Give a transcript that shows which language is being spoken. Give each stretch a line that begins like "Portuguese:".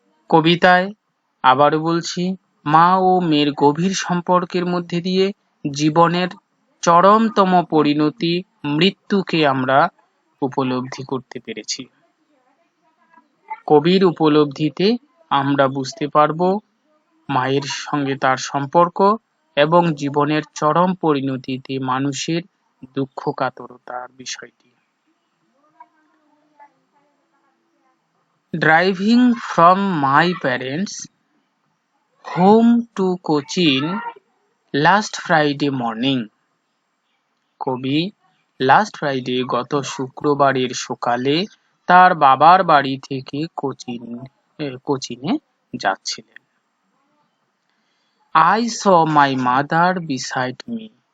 Bangla: কবিতায় আবারও বলছি, মা ও মেয়ের গভীর সম্পর্কের মধ্যে দিয়ে জীবনের চরমতম পরিণতি মৃত্যুকে আমরা উপলব্ধি করতে পেরেছি। কবির উপলব্ধিতে আমরা বুঝতে পারব মায়ের সঙ্গে তার সম্পর্ক এবং জীবনের চরম পরিণতিতে মানুষের দুঃখ কাতরতার বিষয়টি।
English: Driving from my parents' home to Cochin last Friday morning.
Bangla: কবি লাস্ট ফ্রাইডে গত শুক্রবারের সকালে তার বাবার বাড়ি থেকে কোচিনে যাচ্ছিলেন।
English: I saw my mother beside me.